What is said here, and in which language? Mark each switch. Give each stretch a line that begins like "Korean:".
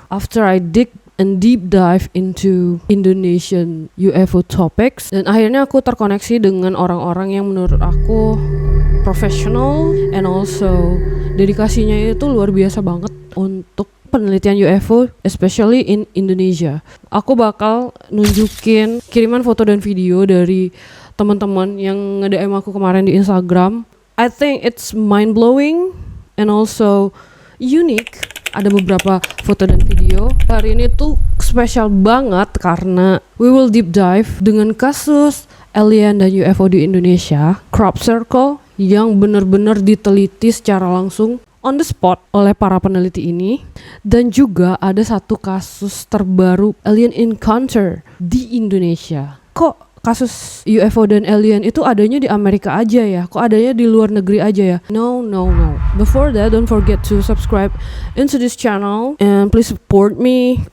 English: After I dig and deep dive into Indonesian UFO topics,
Indonesian: dan akhirnya aku terkoneksi dengan orang-orang yang menurut aku
English: professional and also
Indonesian: dedikasinya itu luar biasa banget untuk penelitian UFO,
English: especially in Indonesia.
Indonesian: Aku bakal nunjukin kiriman foto dan video dari teman-teman yang nge-DM aku kemarin di Instagram.
English: I think it's mind-blowing and also unique.
Indonesian: Ada beberapa foto dan video. Hari ini tuh spesial banget karena
English: we will deep dive
Indonesian: dengan kasus alien dan UFO di Indonesia, Crop Circle, yang benar-benar diteliti secara langsung
English: on the spot
Indonesian: oleh para peneliti ini. Dan juga ada satu kasus terbaru alien encounter di Indonesia. Kok kasus UFO dan alien itu adanya di Amerika aja ya? Kok adanya di luar negeri aja ya? No.
English: Before that, don't forget to subscribe into this channel and please support me.